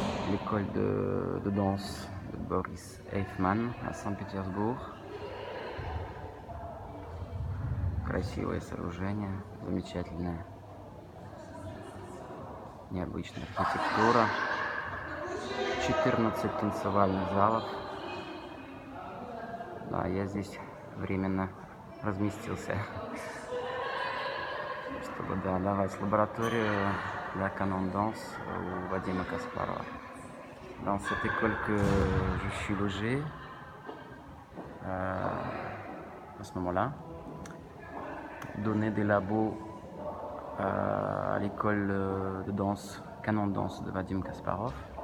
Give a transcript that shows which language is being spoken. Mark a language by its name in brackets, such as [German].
[French] L'école de danse de Boris Эйфман à Санкт-Петербург. [Russian] Красивое сооружение, замечательное. Необычная архитектура. 14 танцевальных залов. Да, я здесь временно разместился, чтобы давать лабораторию для Canon Danse у Вадима Каспарова. [French] Dans cette école que je suis logé à ce moment-là, donner des labos à l'école de danse Canon Danse de Vadim Kasparov.